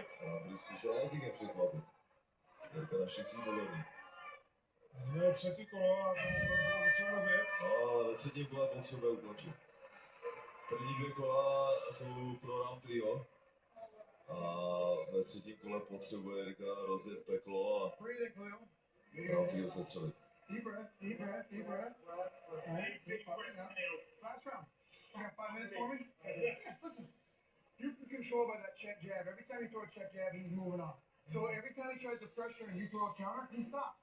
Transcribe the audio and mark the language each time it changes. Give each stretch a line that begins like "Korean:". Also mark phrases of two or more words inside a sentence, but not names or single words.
Czech: Roundtree zkusil Mexikem překvapit. Jirka naštěstí podobný. Jdeme třetí kolo a to potřeba rozjet. No, ale ve třetím kole potřebuje ukončit. První dvě kola jsou pro Roundtreeho. A ve třetím kole potřebuje Jirka rozjet peklo a
English: Breathe, Khalil.
Czech: Roundtreeho sestřelit.
English: Deep breath, deep breath, deep breath. All right, deep breath. Last round. I got 5 minutes for me? Listen, you can control by that check jab. Every time you throw a check jab, he's moving on. So every time he tries to pressure and you throw a counter, he stops.